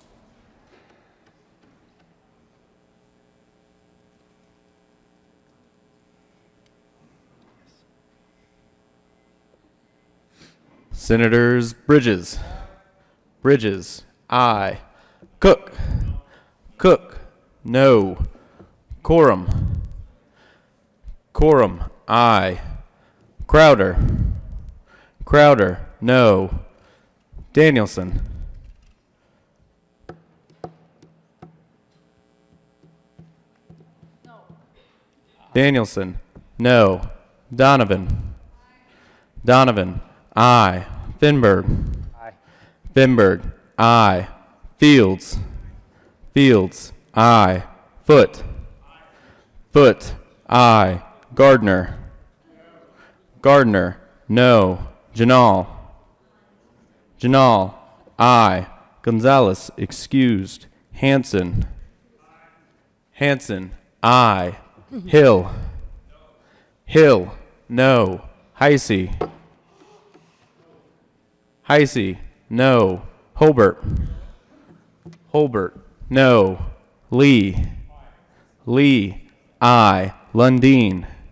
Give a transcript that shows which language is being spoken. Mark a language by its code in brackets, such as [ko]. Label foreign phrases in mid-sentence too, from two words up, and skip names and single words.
[en] Senators Bridges. Bridges, aye. Cook. Cook, no. Quorum. Quorum, aye. Crowder. Crowder, no. Danielson. Danielson, no. Donovan. Donovan, aye. Finberg. Aye. Finberg, aye. Fields. Fields, aye. Foot. Foot, aye. Gardner. Gardner, no. Janal. Janal, aye. Gonzalez, excused. Hanson. Hanson, aye. Hill. Hill, no. Heisey. Heisey, no. Holbert. Holbert, no. Lee. Lee, aye. Lundeen.